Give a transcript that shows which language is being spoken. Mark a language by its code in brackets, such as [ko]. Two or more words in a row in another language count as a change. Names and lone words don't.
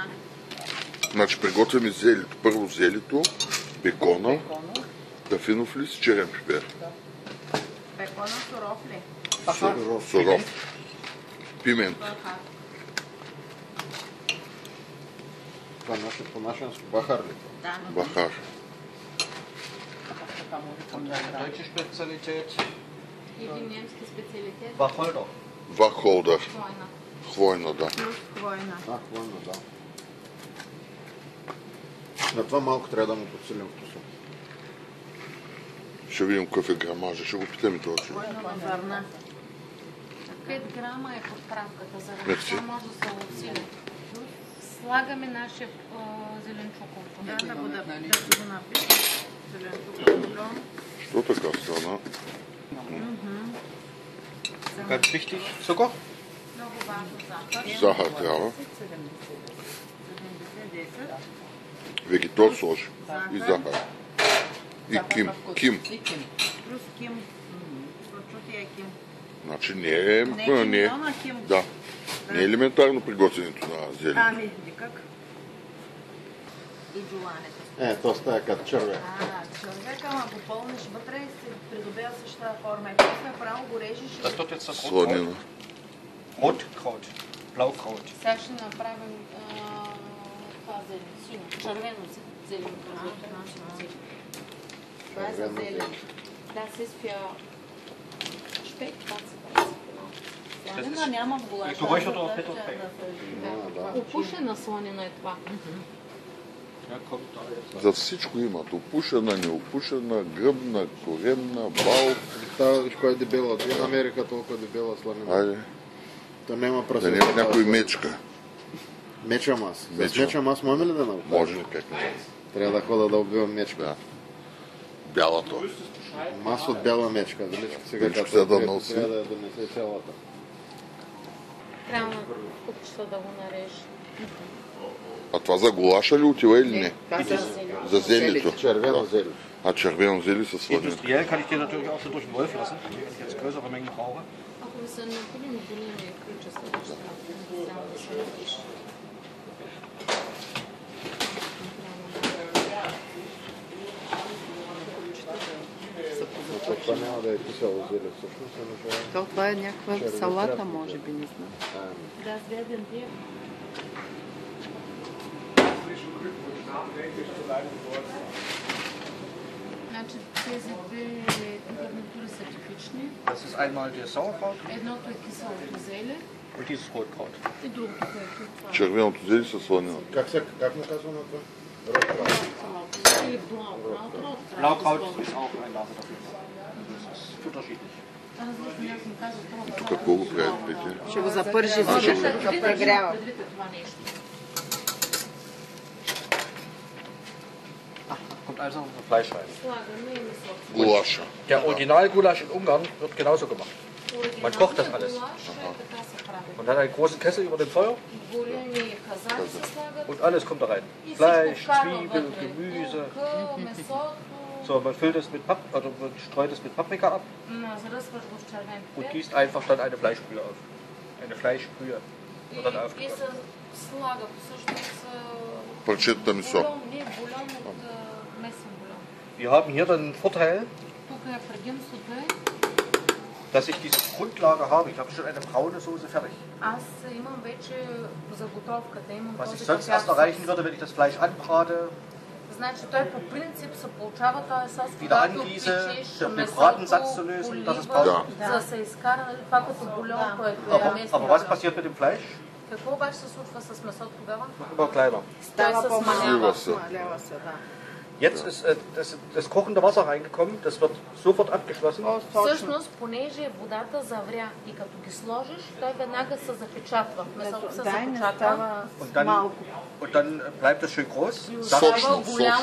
[bg] Значи приготвяме зелето. Първо зелето, бекона, дафинов лист, черен пипер. Бекона суров ли? Суров. Пимент. Това по-нашенско бахар ли? Да. Бахар. [de] Deutsche Spezialität. [bg] Или немски специалитет. [de] Wacholder. [bg] Вахолдър. Хвойна. Хвойна, да. Плюс хвойна. Хвойна, да. На това малко трябва да му подсилим вкуса. Ще видим какъв е грамажа. Ще го питаме това човек. Хвойна на зърна. 5 грама е подправката, заради Мерси. това може да се усили. Слагаме нашия зеленчуков. Да го напишем. Зеленчуков бульон. Що така стана? Ganz wichtig, Zucker. Много важно захар. Захар трябва. 70, 10. Вегетол сложи. И захар. И ким. Ким. Плюс ким. Прочутия ким. Значи не е... Не е кимиона, ким. Да. Не е елементарно приготвянето на зелето. Ами, никак. И джулането. То става като червен. Човек, ама го пълниш вътре и се придобива същата форма. И после право го режеш [de] Das wird jetzt das [bg] Сланина. [de] Rotkraut. Blaukraut. [bg] сега ще направим това зелено, сино, червено зелено. Това е за зелено. [de] Das ist für Speck, was [bg] сланина няма в гулаша. [de] Geräucherter Peterfeld. [bg] Опушена сланина е това. [de] Ja, kommt da jetzt. [bg] За всичко имат. Опушена, неопушена, гръбна, коремна, бал. Става виж кой е дебела. Две намериха толкова дебела сланина. Айде. То няма Да прасета. няма някой мечка. Меча мас. С Меча. меча мас можем ли да научим? Може ли как не? Трябва да хода да убивам мечка. Да. Бялата. Мас от бяла мечка. Величко сега Величко като сега да трябва носи. да донесе цялата. Трябва на купчета да го нарежи. А това за голаша ли отива или не? За зелето. Червено зеле. А червено зели със сладина. [de] Industriell kann ich dir natürlich auch so durch den Wolf lassen, wenn ich jetzt größere Mengen brauche. [bg] Ако ви са необходими големи количества неща, трябва да се напише. Това няма да е кисело зеле всъщност. Това е някаква салата, може би, не знам. Да, аз гледам тия. Значи тези две гарнитури са типични. [de] Das ist einmal der Sauerkraut [bg] Едното е киселото зеле [de] und dieses Rotkraut. [bg] и другото, което е това. Червеното зели със сладина. Как му казва на това? Или блаукраут. [de] Blaukraut ist auch ein Name dafür. Das ist unterschiedlich. [bg] Аз някой казва това. Какво го правите? Ще го запържи всичко, да прегрява. Предвид това нещо. [de] Kommt also unsere Fleischscheibe. [bg] Слагаме и месото. Голаша. [de] Der Originalgulasch in Ungarn wird genauso gemacht. Man kocht das alles. [bg] Така се прави. [de] Man hat einen großen Kessel über dem Feuer [bg] Големи казани се слагат. [de] und alles kommt da rein. [bg] И [de] Fleisch, [bg] всичко вкарва [de] Zwiebel, [bg] вътре. [de] Gemüse. [bg] Лука, месото. [de] So, man füllt es mit also man streut es mit Paprika ab [bg] Заръсваш го с червен [de] und [bg] пепер. [de] gießt einfach dann eine Fleischbrühe auf. Eine Fleischbrühe wird dann [bg] И [de] aufgegossen. [bg] се слага всъщност Парчетата месо. бульон, не бульон от месен бульон. [de] Wir haben hier dann einen Vorteil, [bg] Тук е предимството е, [de] dass ich diese Grundlage habe. Ich habe schon eine braune Soße fertig. [bg] аз имам вече заготовката, имам [de] Was ich [bg] този [de] sonst [bg] кафяв [de] erst erreichen [bg] сос. [de] würde, wenn ich das Fleisch anbrate, [bg] Значи той по принцип се получава този сос, [de] wieder [bg] когато [de] angieße, [bg] печеш [de] den [bg] месото, [de] Bratensatz zu lösen, dass es [bg] поливаш, [de] braucht. [bg] за да се изкара нали, това като бульон, което е местен [de] Aber was [bg] бульон. [de] passiert mit dem Fleisch? [bg] Какво обаче се случва с месото тогава? [de] Immer kleiner. [bg] Става Той се по-малко. смалява. Смалява се, да. [de] Jetzt ist das kochende Wasser reingekommen, das wird sofort abgeschlossen. [bg] Всъщност, понеже водата завря и като ги сложиш, той веднага се запечатва. Месото се Дай не запечатва. става [de] Und dann, [bg] малко. [de] und dann bleibt es schön groß. [bg] Сочно, голям